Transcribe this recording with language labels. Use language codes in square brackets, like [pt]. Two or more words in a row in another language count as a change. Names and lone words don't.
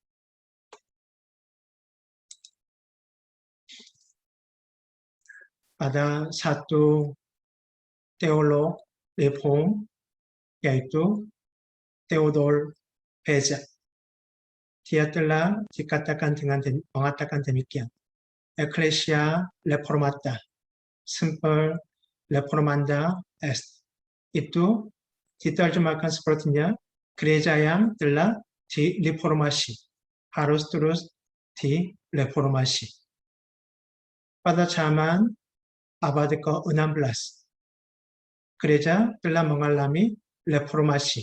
[id] Ada satu teolog reform, yaitu Theodor Beza. Dia telah mengatakan demikian. [la] Ecclesia reformata, semper reformanda est. [id] Itu diterjemahkan sepertinya gereja yang telah direformasi, harus terus direformasi. Pada zaman abad ke-16, gereja telah mengalami reformasi.